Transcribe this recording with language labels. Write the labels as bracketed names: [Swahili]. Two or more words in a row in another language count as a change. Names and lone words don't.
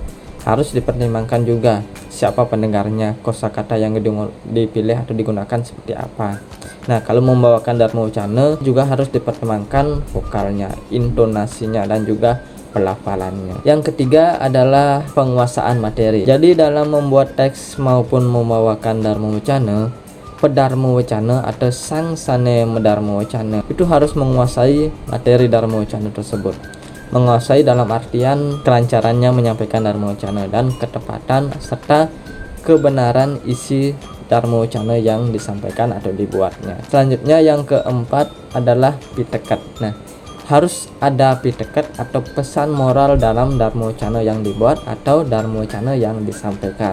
[Indonesian] Harus dipertimbangkan juga siapa pendengarnya, kosakata yang dipilih atau digunakan seperti apa. Nah, kalau membawakan Dharma Wacana juga harus dipertimbangkan vokalnya, intonasinya, dan juga pelafalannya. Yang ketiga adalah penguasaan materi. Jadi dalam membuat teks maupun membawakan Dharma Wacana, Pedharma Wacana atau sang sane Dharma Wacana itu harus menguasai materi Dharma Wacana tersebut. Menguasai dalam artian kelancarannya menyampaikan Dharma Wacana dan ketepatan serta kebenaran isi Dharma Wacana yang disampaikan atau dibuatnya. Selanjutnya yang keempat adalah pitekat. Nah, harus ada pitekat atau pesan moral dalam Dharma Wacana yang dibuat atau Dharma Wacana yang disampaikan.